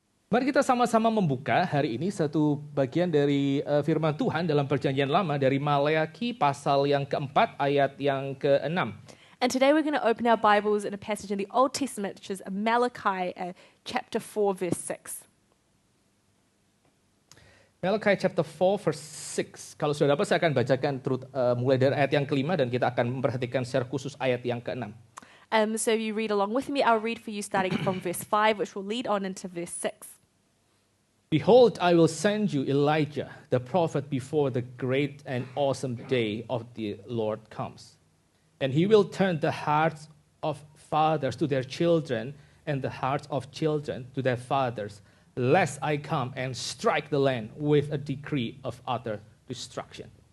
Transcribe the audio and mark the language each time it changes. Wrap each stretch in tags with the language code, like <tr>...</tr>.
<id>Mari kita sama-sama membuka hari ini satu bagian dari firman Tuhan dalam Perjanjian Lama dari Maleakhi pasal yang keempat ayat yang ke-6.</id> <en>And today we're going to open our Bibles in a passage in the Old Testament, which is Malachi chapter 4, verse 6. Malachi chapter 4 verse 6.</en> <id>Kalau sudah dapat saya akan bacakan mulai dari ayat yang kelima dan kita akan memperhatikan secara khusus ayat yang ke-6.</id> <en>So you read along with me. I'll read for you starting from verse 5, which will lead on into verse 6. Behold, I will send you Elijah, the prophet, before the great and awesome day of the Lord comes. And he will turn the hearts of fathers to their children and the hearts of children to their fathers, lest I come and strike the land with a decree of utter destruction.</en>